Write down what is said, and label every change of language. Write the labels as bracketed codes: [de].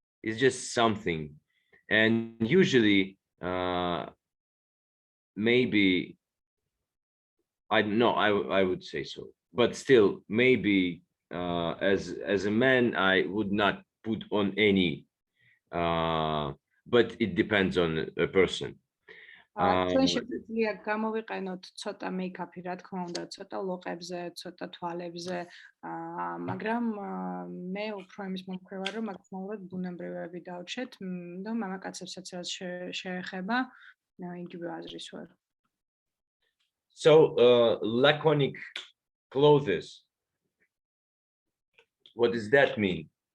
[en] It's just something. And usually maybe I don't know, I would say so, but still maybe as a man I would not put on any, but it depends on a person. [ka] ჩვენ შეგვიძლია გამოვიყენოთ ცოტა მეიკაპი, რა თქმა უნდა, ცოტა ლოყებზე, ცოტა თვალებზე, მაგრამ მე უფრო იმის მომხრე ვარ, რომ მაქსიმალურად ბუნებრივები დავჩეთ და მამაკაცებსაც რაც შეეხება, იგივე აზრის ვარ. [en] So laconic clothes, what does that mean?